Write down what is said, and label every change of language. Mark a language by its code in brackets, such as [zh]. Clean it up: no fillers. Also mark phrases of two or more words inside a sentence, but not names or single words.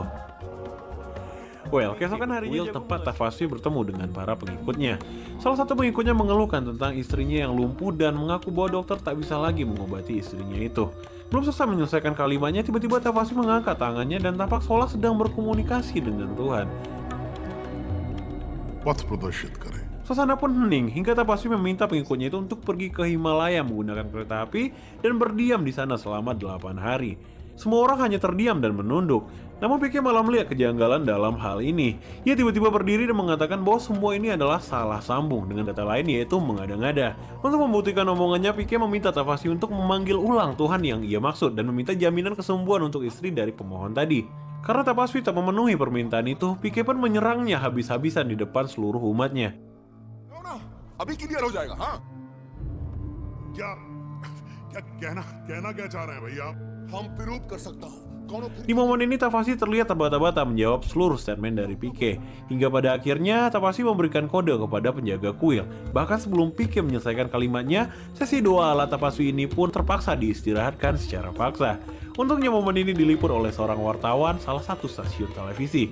[id] Well, keesokan harinya tepat Tapaswi bertemu dengan para pengikutnya. Salah satu pengikutnya mengeluhkan tentang istrinya yang lumpuh dan mengaku bahwa dokter tak bisa lagi mengobati istrinya itu. Belum selesai menyelesaikan kalimatnya, tiba-tiba Tapaswi mengangkat tangannya dan tampak seolah sedang berkomunikasi dengan Tuhan. [hi] पथ प्रदर्शित करें। [id] Suasana pun hening hingga Tapaswi meminta pengikutnya itu untuk pergi ke Himalaya menggunakan kereta api dan berdiam di sana selama 8 hari. Semua orang hanya terdiam dan menunduk. Namun Pike malah melihat kejanggalan dalam hal ini. Ia tiba-tiba berdiri dan mengatakan bahwa semua ini adalah salah sambung, dengan data lain yaitu mengada-ngada. Untuk membuktikan omongannya, Pike meminta Tapaswi untuk memanggil ulang Tuhan yang ia maksud dan meminta jaminan kesembuhan untuk istri dari pemohon tadi. Karena Tapaswi tak memenuhi permintaan itu, Pike pun menyerangnya habis-habisan di depan seluruh umatnya. [hi] अभी क्लियर हो जाएगा हाँ क्या क्या कहना क्या चाह रहे हैं भैया हम प्रूव कर सकता हूँ [id] Di momen ini Tapaswi terlihat terbata-bata menjawab seluruh statement dari Pike. Hingga pada akhirnya Tapaswi memberikan kode kepada penjaga kuil. Bahkan sebelum Pike menyelesaikan kalimatnya, sesi doa ala Tapaswi ini pun terpaksa diistirahatkan secara paksa. Untungnya momen ini diliput oleh seorang wartawan salah satu stasiun televisi.